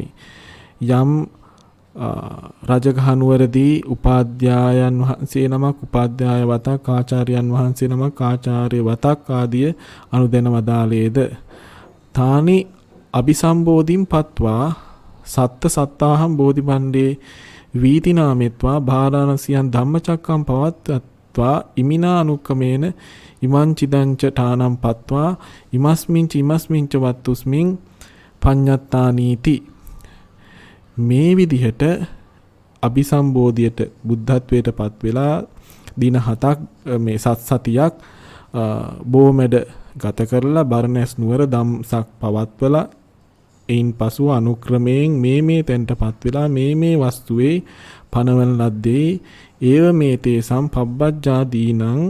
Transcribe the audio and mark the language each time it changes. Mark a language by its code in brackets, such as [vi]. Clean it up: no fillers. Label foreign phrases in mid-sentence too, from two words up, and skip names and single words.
[si] යම් රජගහ නුවරදී උපාධ්‍යායන් වහන්සේ නමක් උපාධ්‍යාය වතක් ආචාර්යයන් වහන්සේ නමක් ආචාර්ය වතක් ආදිය අනුදැන වදාළේද [pi] තානි අபிසම්බෝධින් පත්වා සත්ත සත්තාහම් බෝධිපණ්ඩේ වීතිනාමෙත්වා බාරාණසියන් ධම්මචක්කම් පවත්වා ඉමිනා අනුක්කමේන ඉමං චිදංච ඨානම් පත්වා ඉමස්මින්ච වත්තුස්මින් පඤ්ඤත්තානීති. [si] මේ විදිහට අபிසම්බෝධියට බුද්ධත්වයට පත් වෙලා දින 7ක් මේ සත්සතියක් බොමැඩ ගත කරලා බරණැස් නුවර දම්සක් පවත්වලා එයින් පසුව අනුක්‍රමයෙන් මේ තැන්ටපත් වෙලා මේ වස්තුවේ පනවන ලද්දේ ඒව මේ [pi] තේසම් පබ්බජ්ජාදීනං